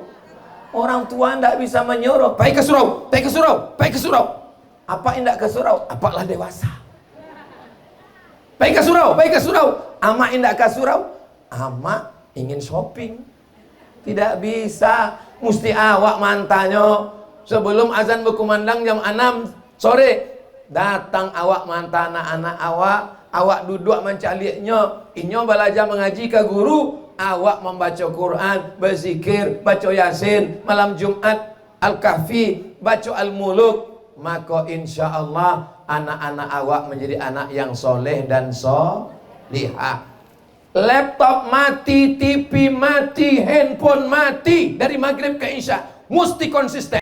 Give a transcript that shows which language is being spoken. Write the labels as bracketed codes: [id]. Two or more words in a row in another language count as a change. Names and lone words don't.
[id] Orang tua tidak bisa menyuruh, "Baik ke surau, baik ke surau, baik ke surau." [min] Apa indak ke surau? Apalah dewasa. [id] Baik ke surau, baik ke surau. [min] Ama indak ke surau? Ama ingin shopping. Tidak bisa, mesti awak mantanyo. Sebelum azan berkumandang jam 6 sore, datang awak mantan anak-anak awak duduk mencaliknya. [id] Inyo belajar mengaji ke guru, awak membaca Quran, berzikir, baca Yasin, malam Jumat Al-Kahfi, baca Al-Muluk. Maka [ar] insya Allah [id] anak-anak awak menjadi anak yang soleh dan solihah. Laptop mati, TV mati, handphone mati dari maghrib ke isya, mesti konsisten.